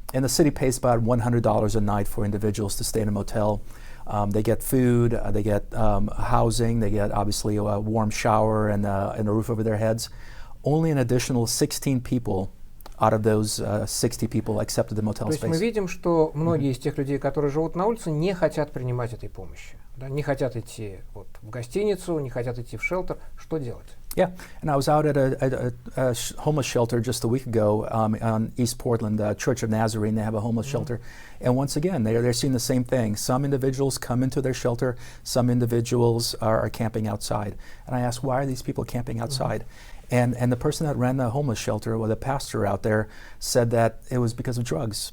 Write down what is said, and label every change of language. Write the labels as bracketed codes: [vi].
[en] And the city pays about $100 a night for individuals to stay in a motel. They get food, they get housing, they get obviously a warm shower and a roof over their heads. Only an additional 16 people out of those 60 people accepted the motel space. [ru] То есть мы видим, что многие из тех людей, которые живут на улице, не хотят принимать этой помощи. Да, не хотят идти в гостиницу, не хотят идти в шелтер. Что делать? [en] Yeah, and I was out at a homeless shelter just a week ago on East Portland, Church of Nazarene. They have a homeless shelter. And once again, they're seeing the same thing. Some individuals come into their shelter, some individuals are camping outside. And I asked, why are these people camping outside? And the person that ran the homeless shelter, or the pastor out there, said that it was because of drugs.